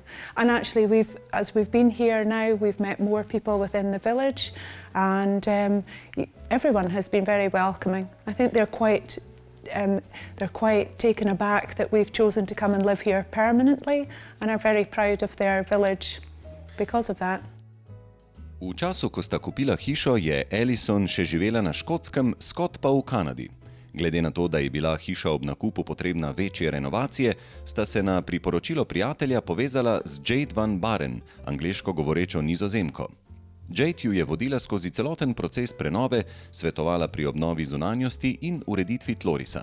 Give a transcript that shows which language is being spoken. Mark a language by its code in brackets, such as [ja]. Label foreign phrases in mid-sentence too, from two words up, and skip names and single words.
[en] And actually, as we've been here now, we've met more people within the village, and everyone has been very welcoming. I think they're quite taken aback that we've chosen to come and live here permanently, and are very proud of their village because of that. [sl] V času, ko sta kupila hišo, je Alison še živela na Škotskem, Scott pa v Kanadi. Glede na to, da je bila hiša ob nakupu potrebna večje renovacije, sta se na priporočilo prijatelja povezala z Jade Van Baren, angleško govorečo Nizozemko. Jade ju je vodila skozi celoten proces prenove, svetovala pri obnovi zunanjosti in ureditvi tlorisa.